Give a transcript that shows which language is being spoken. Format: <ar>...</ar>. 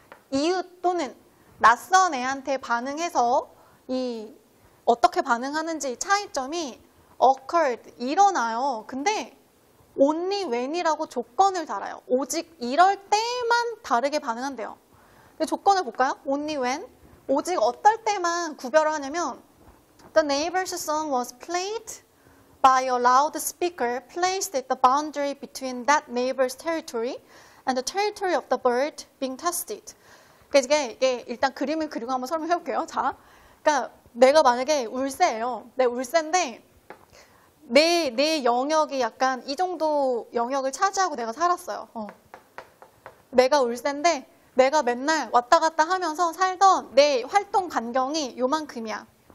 <ko>이웃 또는 낯선 애한테 반응해서 어떻게 반응하는지 차이점이 occurred, 일어나요. 근데 only when이라고 조건을 달아요. 오직 이럴 때만 다르게 반응한대요. 근데 조건을 볼까요? only when. 오직 어떨 때만 구별을 하냐면</ko> <en>The neighbor's song was played by a loudspeaker placed at the boundary between that neighbor's territory and the territory of the bird being tested.</en> <ko>그러니까 이게 일단 그림을 그리고 한번 설명해 볼게요. 자, 그러니까 내가 만약에 울새예요. 내 울새인데 내 영역이 약간 이 정도 영역을 차지하고 내가 살았어요. 내가 울새인데 내가 맨날 왔다 갔다 하면서 살던 내 활동 반경이 요만큼이야.</ko>